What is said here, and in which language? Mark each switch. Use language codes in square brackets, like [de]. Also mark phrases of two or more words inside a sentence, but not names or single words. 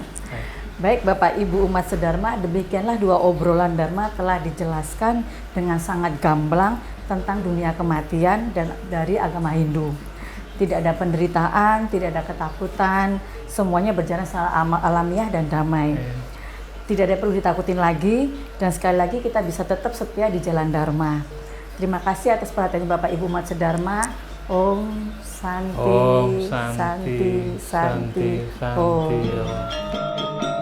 [id] Baik Bapak Ibu umat sedharma, demikianlah 2 obrolan dharma telah dijelaskan dengan sangat gamblang tentang dunia kematian dan dari agama Hindu. Tidak ada penderitaan, tidak ada ketakutan, semuanya berjalan secara alamiah dan damai. Iya. Tidak ada perlu ditakutin lagi, dan sekali lagi kita bisa tetap setia di jalan dharma. Terima kasih atas perhatiannya Bapak Ibu umat sedharma. [sa] Om Santi, Om Santi, Santi, Santi. Om.